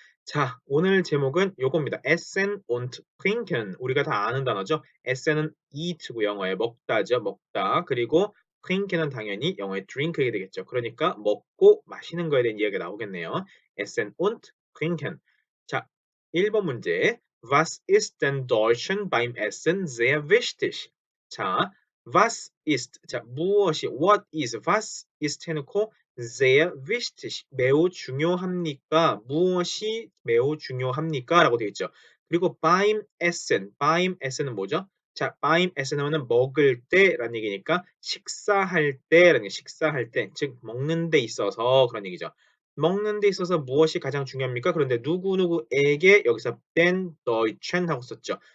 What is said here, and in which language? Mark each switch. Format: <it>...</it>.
<ko>자, 오늘 제목은 요겁니다.</ko> <de>Essen und Trinken.</de> <ko>우리가 다 아는 단어죠. Essen은 eat고 영어에 먹다죠. 먹다. 그리고 trinken은 당연히 영어의 drink이 되겠죠. 그러니까 먹고 마시는 거에 대한 이야기가 나오겠네요.</ko> <de>Essen und trinken.</de> <ko>자, 1번 문제.</ko> <de>Was ist denn Deutschen beim Essen sehr wichtig?</de> <ko>자,</ko> <de>was ist,</de> <ko>자, 무엇이,</ko> <en>what is,</en> <ko>was ist 해놓고</ko> <de>sehr wichtig,</de> <ko>매우 중요합니까? 무엇이 매우 중요합니까? 라고 되어 있죠. 그리고</ko> <de>beim Essen</de> <ko>은 뭐죠? 자, beim Essen 하면은 먹을 때라는 얘기니까 식사할 때라는 게, 식사할 때, 즉 먹는 데 있어서 그런 얘기죠. 먹는 데 있어서 무엇이 가장 중요합니까? 그런데 누구누구에게 여기서</ko> <de>den Deutschen</de> <ko>하고 썼죠.</ko>